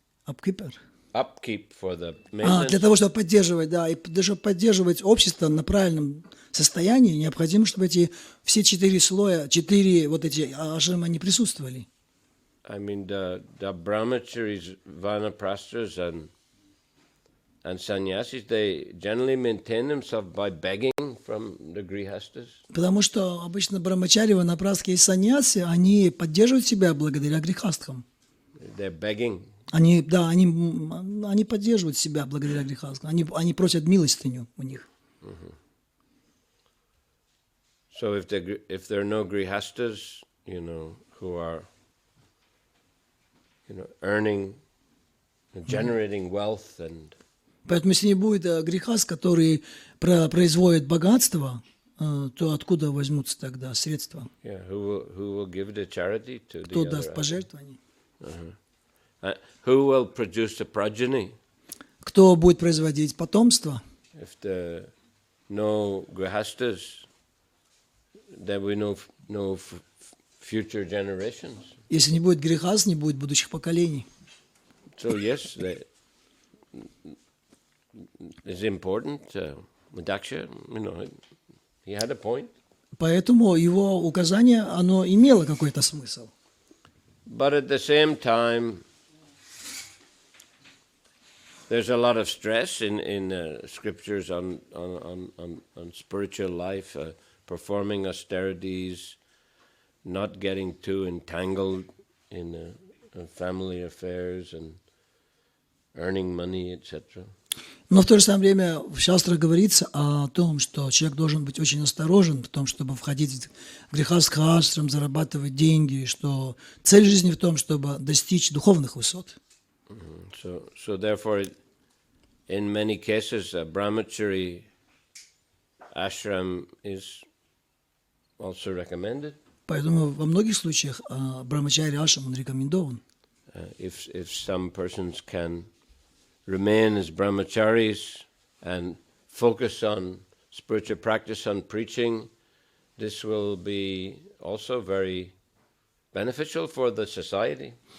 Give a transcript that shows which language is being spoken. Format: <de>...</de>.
<en>Апкипер. Upkeep for the</en> <ru>Для</ru> <en>maintenance.</en> <ru>того, чтобы поддерживать, да, и даже поддерживать общество на правильном состоянии, необходимо, чтобы эти все 4 слоя, 4 вот эти ашрамы, они присутствовали.</ru> <en>I mean, the brahmacharis, vanaprasthas, and sannyasis, they generally maintain themselves by begging from the grihastas.</en> <ru>Потому что обычно брамачари, ванапрастхи и саньяси, они поддерживают себя благодаря грихастхам.</ru> <en>They're begging.</en> <ru>Они поддерживают себя благодаря грехастхам. Они просят милостыню у них.</ru> <en>So if there are no grihastas, you know, who are, you know, earning, generating wealth, and</en> <ru>Поэтому если не будет грехаст, который производит богатство, то откуда возьмутся тогда средства?</ru> <en>yeah, who will give the charity to the</en> <ru>Кто</ru> <en>other?</en> <ru>даст пожертвования?</ru> <en>Who will produce the progeny?</en> <ru>Кто будет производить потомство?</ru> <en>If there no grihastas, then we no future generations.</en> <ru>Если не будет грехаст, не будет будущих поколений.</ru> <en>So yes, it's important. Daksha, you know, he had a point.</en> <ru>Поэтому его указание, оно имело какой-то смысл.</ru> <en>But at the same time, there's a lot of stress in scriptures on spiritual life, performing austerities, not getting too entangled in family affairs and earning money, etc.</en> <ru>Но в то же самое время в шастрах говорится о том, что человек должен быть очень осторожен в том, чтобы входить в грехастха ашрам, зарабатывать деньги, что цель жизни в том, чтобы достичь духовных высот.</ru> <en>So therefore, in many cases, a brahmachari ashram is also recommended.</en> <ru>Поэтому во многих случаях брамачари ашрам он рекомендован.</ru> <en>If some persons can remain as brahmacharis and focus on spiritual practice, on preaching, this will be also very beneficial for the society.</en>